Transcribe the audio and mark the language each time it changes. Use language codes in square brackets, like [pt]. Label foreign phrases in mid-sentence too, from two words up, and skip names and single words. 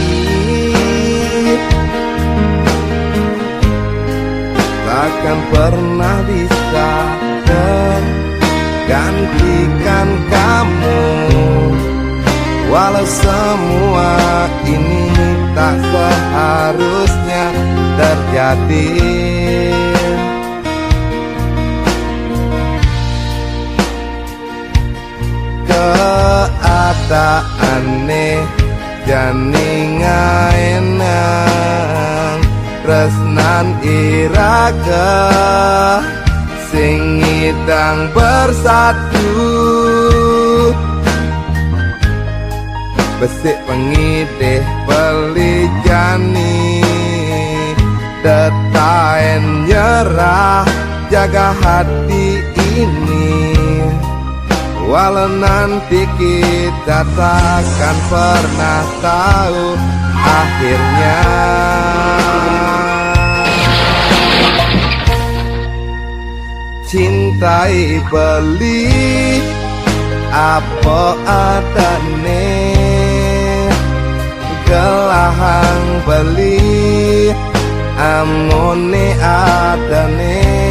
[id] Takkan pernah bisa tergantikan kamu, walau semua ini tak seharusnya terjadi. [ban] Keadaane jani ngaenang tresnan irake sing ngidang bersatu. Besik pengidih beli jani detaen nyerah [id] jaga hati ini. Walau nanti kita takkan pernah tahu akhirnya. [ban] Cintai beli apa adane, gelahang beli amone adane.